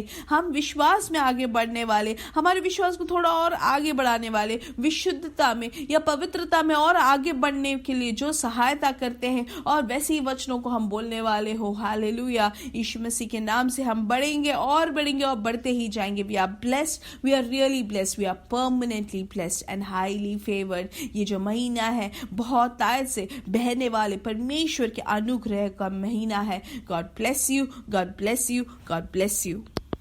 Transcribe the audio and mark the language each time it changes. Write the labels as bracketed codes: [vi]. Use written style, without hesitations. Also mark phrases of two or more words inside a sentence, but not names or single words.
[hi] हम विश्वास में आगे बढ़ने वाले, हमारे विश्वास को थोड़ा और आगे बढ़ाने वाले, विशुद्धता में या पवित्रता में और आगे बढ़ने के लिए जो सहायता करते हैं और वैसे ही वचनों को हम बोलने वाले हो। हालेलुया। यीशु मसीह के नाम से हम बढ़ेंगे और बढ़ते ही जाएंगे। [en] We are blessed, we are really blessed, we are permanently blessed and highly favored। [hi] ये जो महीना है बहुत तायत से बहने वाले परमेश्वर के अनुग्रह का महीना है। [en] God bless you, God bless you, God bless you।